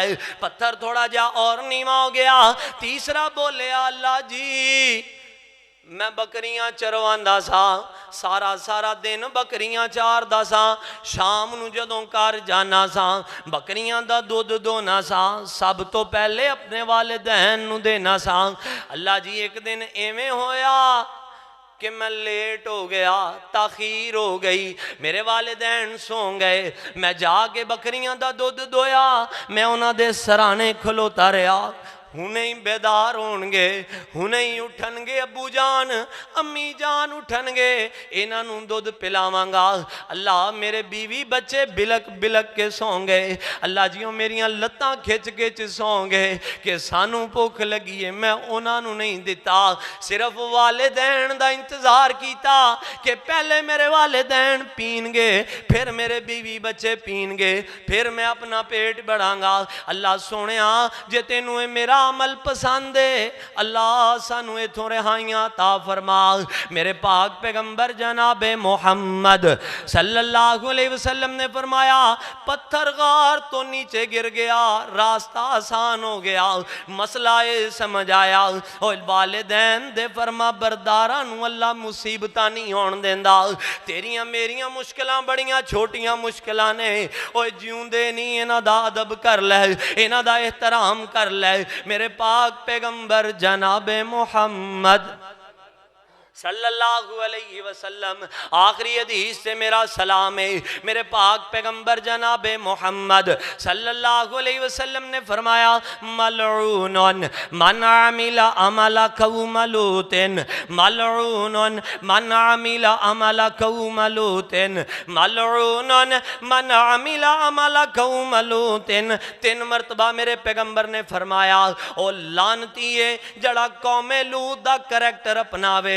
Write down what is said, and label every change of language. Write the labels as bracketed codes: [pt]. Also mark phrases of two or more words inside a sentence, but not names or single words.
[pa] پتھر تھوڑا جا اور نیمہ ہو گیا، تیسرا بولے اللہ جی میں بکریاں چرواندا سا، سارا دن بکریاں چار دا سا، شام نو جدوں کار جانا سا بکریاں دا دودھ دونا سا، سب تو پہلے اپنے والدین نو دینا سا۔ اللہ جی ایک دن ایویں ہویا کہ میں لیٹ ہو گیا، تاخیر ہو گئی، میرے والدین سو گئے، میں جا کے بکریاں دا دودھ دویا، میں انہاں دے سرانے کھلوتا رہا، ہنے ہی بیدار ہونگے، ہنے ہی اٹھنگے ابو جان امی جان اٹھنگے، انہاں نوں دودھ پلاوانگا. اللہ میرے بیوی بچے بلک بلک کے سو گئے، اللہ جیوں میریاں لتاں کھچ کھچ سو گئے کہ سانوں بھکھ لگی ہے، میں اونہاں نوں نہیں دتا، صرف والدین دا انتظار کیتا کہ پہلے میرے والدین پینگے، پھر میرے بیوی بچے پینگے، پھر میں اپنا پیٹ بڑھانگا. اللہ سونیا جے تینوں میرا عمل پسند ہے، اللہ سانوں ایتھوں رہائیاں تا فرما. میرے پاک پیغمبر جنابِ محمد [ar] صلی اللہ علیہ وسلم [pa] نے فرمایا پتھر غار تو نیچے گر گیا، راستہ آسان ہو گیا، مسئلہ یہ سمجھ آیا. اور والدین دے فرماں برداراں نوں اللہ مصیبتاں نہیں ہون دیندا. تیریاں میریاں مشکلاں بڑیاں چھوٹیاں مشکلاں نے، اوئے جیوندے نہیں انہاں دا ادب کر لے، انہاں دا احترام کر لے. میرے پاک پیغمبر جنابِ محمد [ar] صلی اللہ علیہ وسلم, [pa] آخری حدیث سے میرا سلام ہے، میرے پاک پیغمبر جنابِ محمد [ar] صلی اللہ علیہ وسلم [pa] نے فرمایا [ar] ملعون من عمل عمل قوم لوط، ملعون من عمل عمل قوم لوط، ملعون من عمل عمل قوم لوط. [pa] 3 مرتبہ میرے پیغمبر نے فرمایا او لعنتی ہے جڑا قومِ لوط دا کریکٹر اپناوے.